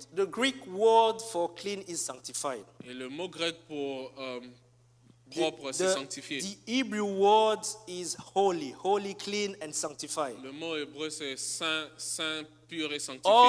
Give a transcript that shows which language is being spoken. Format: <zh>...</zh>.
<en>the Greek word for clean is sanctified.</en> <fr>Et le mot grec pour propre, c'est sanctifié.</fr> <en>The Hebrew word is holy, holy, clean, and sanctified.</en> <fr>Le mot hébreu, c'est saint, saint, pur et sanctifié.</fr>